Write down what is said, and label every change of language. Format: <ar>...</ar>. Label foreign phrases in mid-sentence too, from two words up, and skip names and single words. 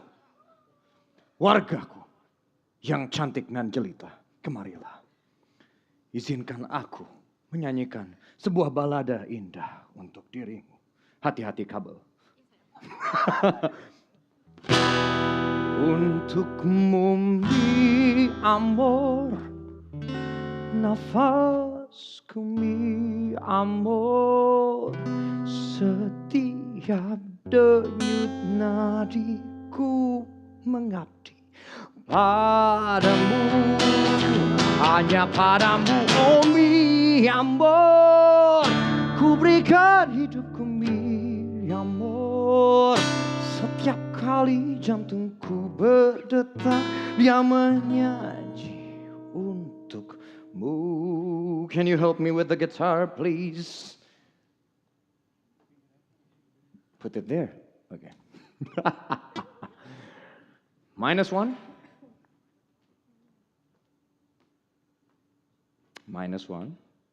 <id>Wargaku yang cantik dan jelita, kemarilah. Izinkan aku menyanyikan sebuah balada indah untuk dirimu. Hati-hati kabel. Untukmu</id> <es>mi amor,</es> <id>nafasku</id> <es>mi amor,</es> <id>setiap denyut nadiku mengabdi padamu, hanya padamu,</id> <es>oh mi amor,</es> <id>ku berikan hidupku</id> <es>mi amor.</es> <id>Setiap kali jantungku berdetak, dia menyanyi untukmu.</id> <en>Can you help me with the guitar, please? Put it there. Okay. -1. -1.</en>